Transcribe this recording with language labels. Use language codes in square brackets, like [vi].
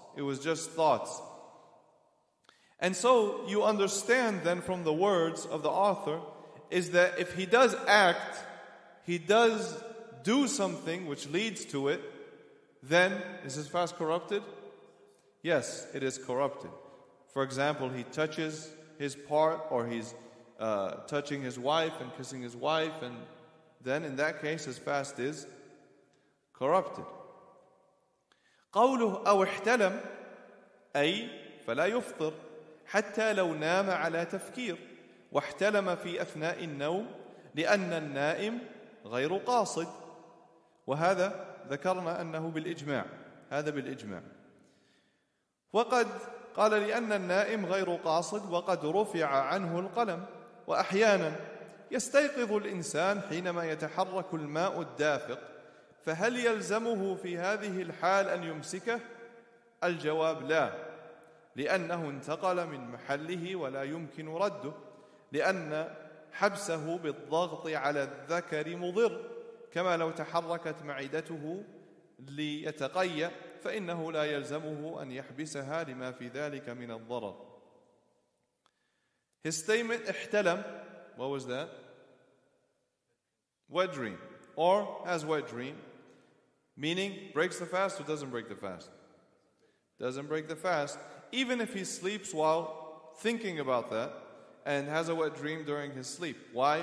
[en] It was just thoughts. And so you understand then from the words of the author is that if he does act, he does do something which leads to it, then is his fast corrupted? Yes, it is corrupted. For example, he touches his part, or he's touching his wife and kissing his wife, and then in that case his fast is corrupted. [ar] قوله أو احتلم أي فلا يفطر حتى لو نام على تفكير واحتلم في أثناء النوم لأن النائم غير قاصد. وهذا ذكرنا أنه بالإجماع، هذا بالإجماع. وقد قال لأن النائم غير قاصد وقد رفع عنه القلم. وأحيانا يستيقظ الإنسان حينما يتحرك الماء الدافق، فهل يلزمه في هذه الحال أن يمسكه؟ الجواب لا، لأنه انتقل من محله ولا يمكن رده، لأن حبسه بالضغط على الذكر مضر، كما لو تحركت معدته ليتقيأ فإنه لا يلزمه أن يحبسها لما في ذلك من الضرر. [en] His statement احتلم, what was that? Wet dream, or has wet dream, meaning breaks the fast or doesn't break the fast? Doesn't break the fast, even if he sleeps while thinking about that and has a wet dream during his sleep. Why?